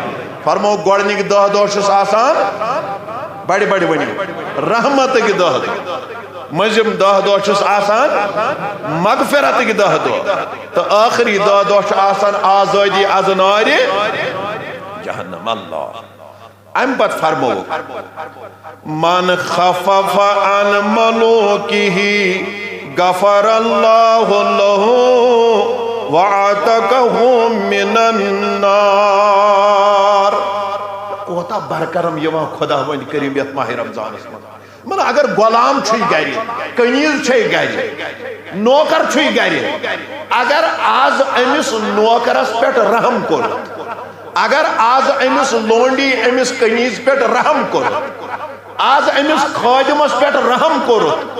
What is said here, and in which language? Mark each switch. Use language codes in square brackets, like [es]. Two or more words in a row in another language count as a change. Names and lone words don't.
[ks] فرمو گۄڈنِک 10 دۄہ چھُس آسان بڑِ ؤنِو رحمتٕکۍ 10 دۄہ مٔنٛزِم 10 دۄہ چھُس آسان مغفرتٕکۍ 10 دۄہ تہٕ ٲخری 10 دۄہ چھُ آسان آزٲدی از نارِ جہنم اللہ اَمہِ پتہٕ فرمو [ar] من خفف عن ملوکِہ غفر اللہ لہ وعتقہ من النار [ks] کوتاہ برکرم یوان خدا وند کریم یتھ ماہ رمضانس من اگر غلام چھُے گرِ کنیز چھے گرِ نوکر چھُے گرِ اگر آز امس نوکرس پٮ۪ٹھ رحم کوٚر اگر آز امس لونڈی امس کنیز پٮ۪ٹھ رحم کوٚر آز امس خادمس پٮ۪ٹھ رحم کوٚرُتھ